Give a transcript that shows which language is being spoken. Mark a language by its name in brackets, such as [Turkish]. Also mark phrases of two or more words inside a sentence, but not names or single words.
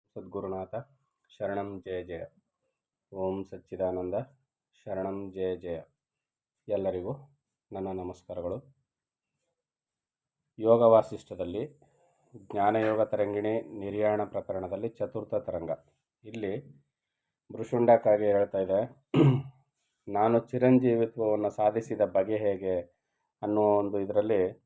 [Sanskrit] ಸದ್ಗುರುನಾಥ ಶರಣಂ ಜಯ ಜಯ. ಓಂ ಸಚ್ಚಿದಾನಂದ ಶರಣಂ ಜಯ ಜಯ. [Kannada] ಎಲ್ಲರಿಗೂ ನನ್ನ ನಮಸ್ಕಾರಗಳು. ಯೋಗ ವಾಸಿಷ್ಠದಲ್ಲಿ ಜ್ಞಾನಯೋಗ ತರಂಗಿಣಿ ನಿರ್ಯಾಣ ಪ್ರಕರಣದಲ್ಲಿ ಚತುರ್ಥ ತರಂಗ. ಇಲ್ಲಿ ಭೃಷುಂಡಕ್ಕಾಗಿ ಹೇಳ್ತಾ ಇದೆ, ನಾನು ಚಿರಂಜೀವಿತ್ವವನ್ನು ಸಾಧಿಸಿದ ಬಗೆ ಹೇಗೆ ಅನ್ನೋ ಒಂದು ಇದರಲ್ಲಿ